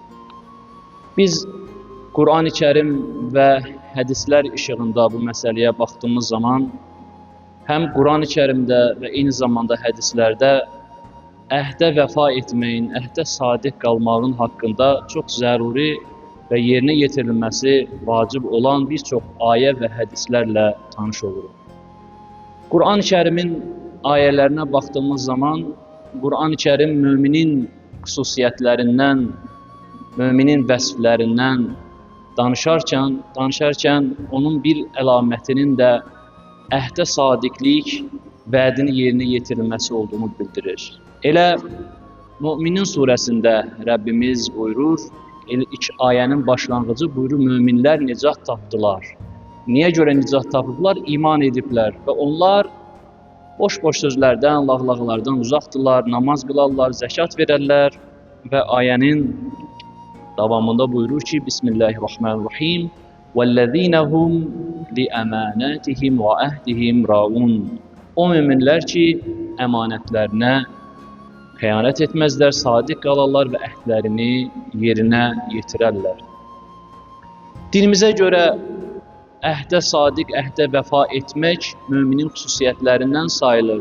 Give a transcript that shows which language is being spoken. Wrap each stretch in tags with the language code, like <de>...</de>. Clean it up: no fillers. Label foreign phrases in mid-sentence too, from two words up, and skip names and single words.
<az>Biz Kur'an-ı Kerim və hədislər işığında bu məsələyə baxdığımız zaman, həm Kur'an-ı Kerimdə və eyni zamanda hədislərdə əhdə vəfa etməyin, əhdə sadiq qalmağın haqqında çox zəruri və yerinə yetirilməsi vacib olan bir çox ayə və hədislərlə tanış oluruq. Kur'an-ı Kerimin ayələrine baktığımız zaman Kur'an-ı Kerim müminin xüsusiyyətlərindən, müminin vəsflərindən danışarkən onun bir əlamətinin də əhdə sadiqlik, vədini yerinə yetirilməsi olduğunu bildirir. Elə Müminin surəsində Rəbbimiz buyurur, ilk ayənin başlanğıcı buyurur, müminlər nicat tapdılar. Niyə görə nicat tapıblar? İman ediblər və onlar boş-boş sözlərdən, lağlağlardan uzaqdırlar, namaz qılarlar, zəkat verərlər və ayənin davamında buyurur ki, Bismillahirrahmanirrahim</az> <ar>وَالَّذ۪ينَ هُمْ لِأَمَانَاتِهِمْ وَأَهْدِهِمْ رَاُونَ</ar> <az>O müminlər ki, əmanətlərinə xəyanət etməzlər, sadiq qalarlar və əhdlərini yerinə yetirərlər. Dinimizə görə əhdə sadiq, əhdə vəfa etmək müminin xüsusiyyətlərindən sayılır.</az>